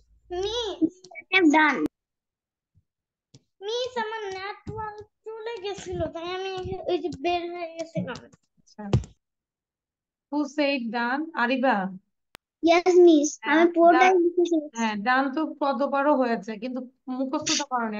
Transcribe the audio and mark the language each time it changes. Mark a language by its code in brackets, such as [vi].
[en] Miss, I have done. [bn] Miss আমার network চলে গেছিল তাই আমি ওই যে বের হয়ে গেছিলাম। [en] আচ্ছা, who said done? [bn] আরিবা। Yes miss আমি পুরোটাই লিখেছি। হ্যাঁ, ডান তো কতবারও হয়েছে, কিন্তু মুখস্থ তো করোনি।